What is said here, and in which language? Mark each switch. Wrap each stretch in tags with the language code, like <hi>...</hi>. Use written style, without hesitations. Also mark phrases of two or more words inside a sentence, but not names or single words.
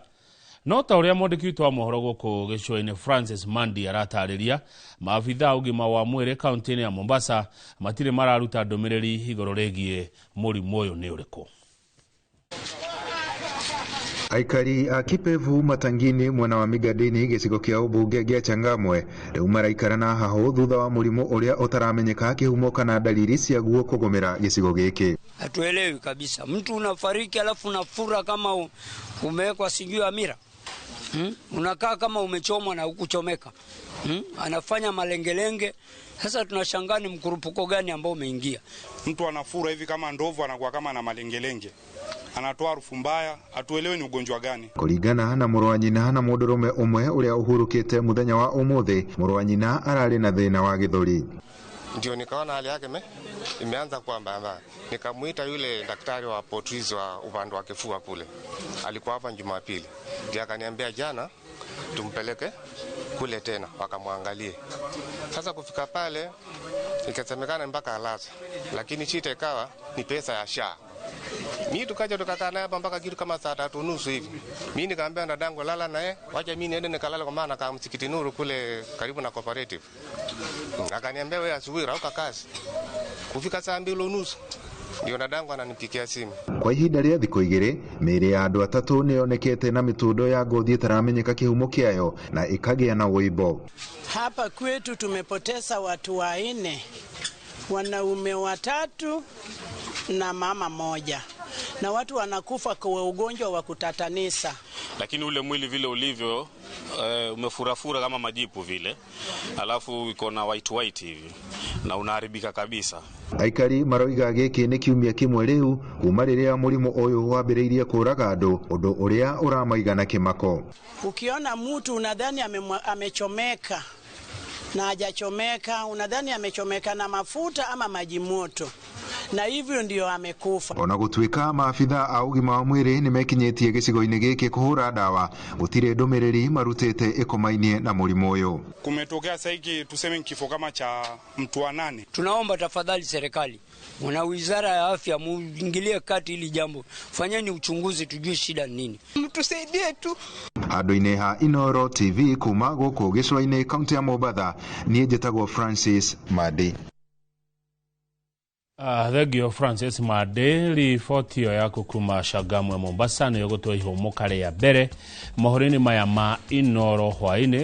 <ki>No ta uria mwandiki witu wa mohoro guku gicua-ini Francis Mandi aratariria, maabitha ugima wa mwiri kaunti-ini ya Mombasa matire mararuta ndumiriri iguru rigie murimu uyu ni uriku. Aikari a Kipevu Matangini mwena wa Migadini gicigo kia ubunge gia Changamwe riu maraikarana haho thutha wa murimu uria utaramenyeka kihumo kana dalili cia guo kugomera gicigo giki.</ki> <sw>Hatuelewi kabisa, mtu unafariki alafu unafura kama umewekwa sijui amira. Unakaa kama umechomwa na ukuchomeka. Anafanya malengelenge. Sasa tunashangaa ni mkurupuko gani ambao umeingia. Mtu anafura hivi kama ndovu, anakuwa kama na malengelenge, anatoa harufu mbaya, atuelewe ni ugonjwa gani.</sw> <ki>Kuringana na muru wa nyina na mundurume umwe uria uhurukite muthenya wa umuthi, muru wa nyina arari na thina wa githuri.</ki> <sw>Ndio nikaona hali yake imeanza kuwa mbaya. Nikamuita yule daktari wa potrizi wa upande wa kifua kule. Alikuwa hapa Jumapili. Ndio akaniambia jana tumpeleke kule tena wakamwangalie. Sasa kufika pale ikasemekana mpaka alaza. Lakini shida ikawa ni pesa ya SHA. Mimi tukaja tukakaa naye hapa mpaka kitu kama saa 3:30 hivi. Mimi nikamwambia dadangu lala naye, wacha mimi niende nikalala kwa maana kama Msikiti Nuru kule karibu na cooperative. Akaniambia wewe asubuhi rauka kazi. Kufika saa 2:30 ndio dadangu ananipigia simu.</sw> <ki>Kwa ihinda ria thikũ igĩrĩ mĩĩrĩ ya andũ atatũ nĩyonekete na mĩtundo ya ngothi ĩtaramenyeka kĩhumo kĩayo na ĩkagĩa na wĩimbo.</ki> <sw>Hapa kwetu tumepoteza watu 4, wanaume 3 na mama 1, na watu wanakufa kwa ugonjwa wa kutatanisa. Lakini ule mwili vile ulivyo umefurafura kama majipu vile, alafu iko na white hivi na unaharibika kabisa.</sw> <ki>Aikari maroiga gĩkĩ nĩ kiumia kĩmwe rĩu kuma rĩrĩa mũrimũ ũyũ wambĩrĩirie kũraga andũ, ũndũ ũrĩa ũramaigana kĩmako.</ki> <sw>Ukiona mtu unadhani amechomeka na hajachomeka, unadhani amechomeka na mafuta ama maji moto, na hivyo ndio amekufa.</sw> <ki>Ona gũtuĩka maabitha a ũgima wa mwĩrĩ nĩmekinyĩtie gĩcigo-inĩ gĩkĩ kũhũra ndawa, gũtirĩ ndũmĩrĩri marutĩte ĩkomainie na mũrimũ ũyũ.</ki> <sw>Kumetokea saiki tuseme kifo kama cha mtu wa 8. Tunaomba tafadhali serikali na wizara ya afya muingilie kati hili jambo. Fanyeni uchunguzi tujue shida nini. Mtusaidie tu.</sw> <ki>Andũ-inĩ ha Inoro TV kuma gũkũ gĩcũa-inĩ kaunti ya Mombatha, niĩ njĩtagwo Francis Madi. Thegio Francis Madi, riboti yo ya kuma Changamwe Mombasa nĩ gũtũa ihumo karĩa mbere mohoro-inĩ maya ma Inoro hwaĩ-inĩ.</ki>